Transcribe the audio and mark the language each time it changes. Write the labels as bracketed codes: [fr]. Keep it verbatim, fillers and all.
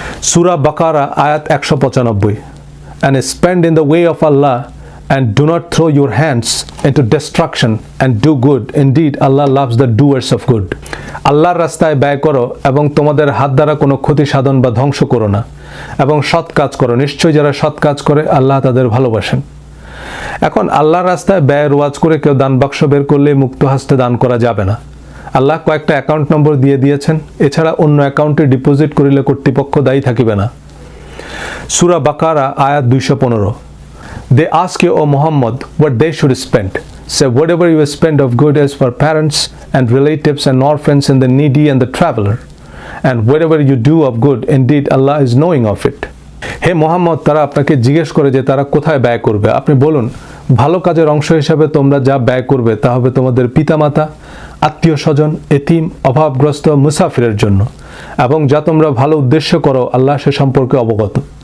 [bn] সূরা বাকারা আয়াত একশো পঁচানব্বই, [en] and spend in the way of Allah and do not throw your hands into destruction and do good, indeed Allah loves the doers of good, [bn] আল্লাহর রাস্তায় ব্যয় করো এবং তোমাদের হাত দ্বারা কোনো ক্ষতি সাধন বা ধ্বংস করো না, এবং সৎ কাজ করো, নিশ্চয়ই যারা সৎ কাজ করে আল্লাহ তাদের ভালোবাসেন। এখন আল্লাহর রাস্তায় ব্যয় রোয়াজ করে কেউ দান বাক্স বের করলে মুক্ত হস্তে দান করা যাবে না। আল্লাহ কয়েকটা অ্যাকাউন্ট নম্বর দিয়ে দিয়েছেন, এছাড়া অন্য অ্যাকাউন্টে ডিপোজিট করিলে কর্তৃপক্ষ দায়ী থাকিবে না। সূরা বাকারা আয়াত দুইশো পনেরো, [en] They ask you, O Muhammad, what they should spend. Say, whatever you spend of good is for parents and relatives and orphans and the needy and the traveler. and whatever you do of good, indeed Allah is knowing of it. [bn] Hey Muhammad, তারা আপনাকে জিজ্ঞেস করে যে তারা কোথায় ব্যয় করবে। আপনি বলুন, ভালো কাজের অংশ হিসাবে তোমরা যা ব্যয় করবে তা হবে তোমাদের পিতামাতা, আত্মীয় স্বজন, এতিম, অভাবগ্রস্ত, মুসাফিরের জন্য, এবং যা তোমরা ভালো উদ্দেশ্য করো আল্লাহ সে সম্পর্কে অবগত।